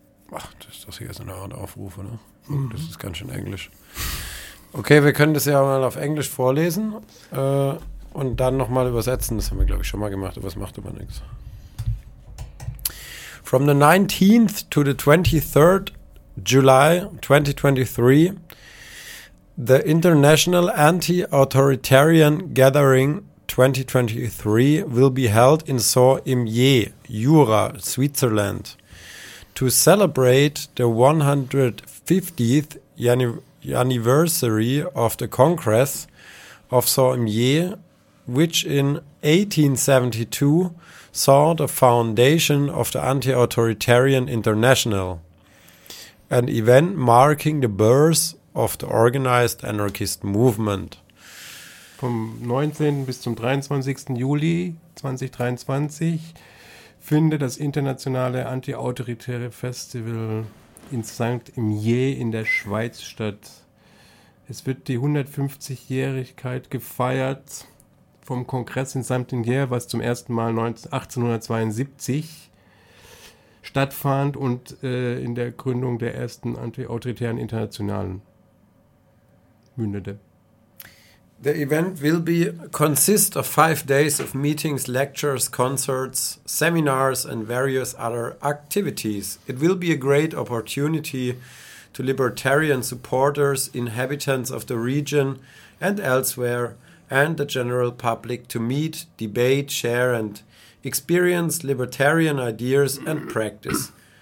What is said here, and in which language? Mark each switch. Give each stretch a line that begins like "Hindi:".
German: Ach, das ist doch hier so eine Art Aufrufe, ne? Mhm. Das ist ganz schön Englisch. Okay, wir können das ja mal auf Englisch vorlesen. Und dann nochmal übersetzen, das haben wir glaube ich schon mal gemacht, aber es macht aber nichts.
English: From the 19th to the 23rd July 2023, the International Anti-Authoritarian Gathering 2023 will be held in Saint-Imier, Jura, Switzerland, to celebrate the 150th anniversary of the Congress of Saint-Imier, which in 1872 saw the foundation of the Anti-Authoritarian International, an event marking the birth of the organized anarchist movement.
German: Vom 19. bis zum 23. Juli 2023 findet das internationale Anti-Autoritäre Festival in St. Imier in der Schweiz statt. Es wird die 150-Jährigkeit gefeiert vom Kongress in Saint-Imier, was zum ersten Mal 1872 stattfand und in der Gründung der ersten anti-autoritären Internationalen mündete.
English: The event will be consist of 5 days of meetings, lectures, concerts, seminars and various other activities. It will be a great opportunity to libertarian supporters, inhabitants of the region and elsewhere, and the general public to meet, debate, share, and experience libertarian ideas and practice.